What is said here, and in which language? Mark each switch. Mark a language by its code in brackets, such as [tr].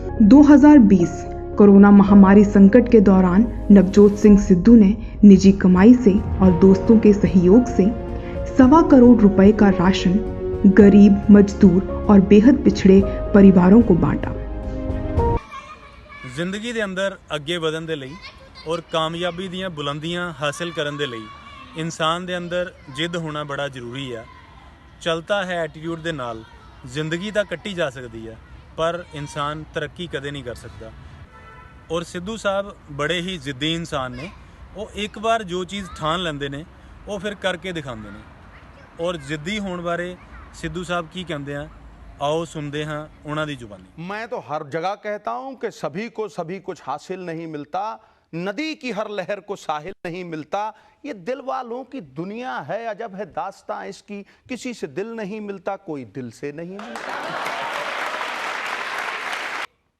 [hi] 2020 corona महामारी संकट के दौरान नवजोत सिंह सिद्धू ने निजी कमाई से और दोस्तों के सहयोग से 1.25 करोड़ रुपए का राशन गरीब, मजदूर और बेहद पिछड़े परिवारों को बांटा। [pa] ਜ਼ਿੰਦਗੀ ਦੇ ਅੰਦਰ ਅੱਗੇ ਵਧਣ ਦੇ ਲਈ ਔਰ ਕਾਮਯਾਬੀ ਦੀਆਂ ਬੁਲੰਦੀਆਂ ਹਾਸਲ ਕਰਨ ਦੇ ਲਈ ਇਨਸਾਨ ਦੇ ਅੰਦਰ ਜਿੱਦ ਹੋਣਾ ਬੜਾ ਜ਼ਰੂਰੀ ਆ। ਚਲਤਾ ਹੈ ਐਟੀਟਿਊਡ ਦੇ ਨਾਲ ਜ਼ਿੰਦਗੀ ਤਾਂ ਕੱਟੀ ਜਾ ਸਕਦੀ ਆ, ਪਰ ਇਨਸਾਨ ਤਰੱਕੀ ਕਦੇ ਨਹੀਂ ਕਰ ਸਕਦਾ। ਔਰ ਸਿੱਧੂ ਸਾਹਿਬ ਬੜੇ ਹੀ ਜ਼ਿੱਦੀ ਇਨਸਾਨ ਨੇ। ਉਹ ਇੱਕ ਵਾਰ ਜੋ ਚੀਜ਼ ਠਾਣ ਲੈਂਦੇ ਨੇ ਉਹ ਫਿਰ ਕਰਕੇ ਦਿਖਾਉਂਦੇ ਨੇ। ਔਰ ਜ਼ਿੱਦੀ ਹੋਣ ਬਾਰੇ ਸਿੱਧੂ ਸਾਹਿਬ ਕੀ ਕਹਿੰਦੇ ਆ, [hi] आओ सुनते हैं उन्होंने जुबानी। मैं तो हर जगह कहता हूं कि सभी कुछ हासिल नहीं मिलता, नदी की हर लहर को साहिल नहीं मिलता। ये दिल वालों की दुनिया है, अजब है दास्तां इसकी, किसी से दिल नहीं मिलता, कोई दिल से नहीं मिलता।